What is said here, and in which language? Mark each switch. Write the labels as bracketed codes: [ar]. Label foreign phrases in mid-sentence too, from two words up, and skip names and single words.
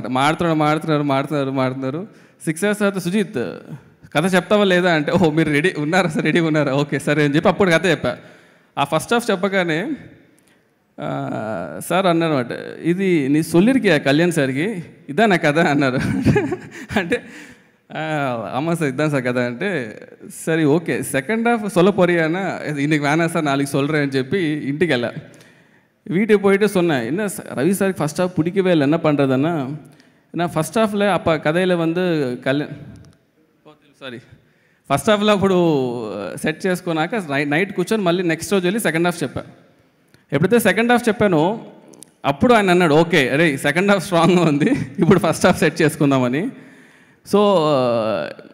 [te] మాడుతున్నారు 6 hours తర్వాత సుజిత్ కథ చెప్తావా లేదా అంటే, ఓహో మీరు రెడీగా ఉన్నారా, ఓకే సరే అని చెప్పి అప్పుడు కథ చెప్పా. ఆ [en] first half [te] చెప్పగానే సార్ అన్నారు అనమాట, ఇది నీ సొల్లిరికి కళ్యాణ్ సార్కి ఇదా నా కథ అన్నారు. [ta] అంటే ஆமாம் சார் இதுதான் சார் கதை అంటే சரி ஓகே [en] second half [ta] சொல்ல போறியானா இன்னைக்கு வேணாம் சார் நாளைக்கு சொல்கிறேன்னு [te] చెప్పి ఇంటికి వెళ్ళా. [ta] வீட்டுக்கு போயிட்டு சொன்னேன், என்ன ரவி சாருக்கு [en] first half [ta] பிடிக்கவே இல்லை, என்ன பண்ணுறதுன்னா நான் ஃபஸ்ட் ஹாஃபில் அப்போ கதையில் வந்து [te] ఫస్ట్ హాఫ్లో అప్పుడు సెట్ చేసుకున్నాక నైట్ కూర్చొని మళ్ళీ నెక్స్ట్ రోజు వెళ్ళి సెకండ్ హాఫ్ చెప్పాను. ఎప్పుడైతే [en] second half [te] చెప్పానో అప్పుడు ఆయన అన్నాడు, ఓకే అరే [en] second half [te] స్ట్రాంగ్గా ఉంది, ఇప్పుడు [en] first half [te] సెట్ చేసుకుందామని.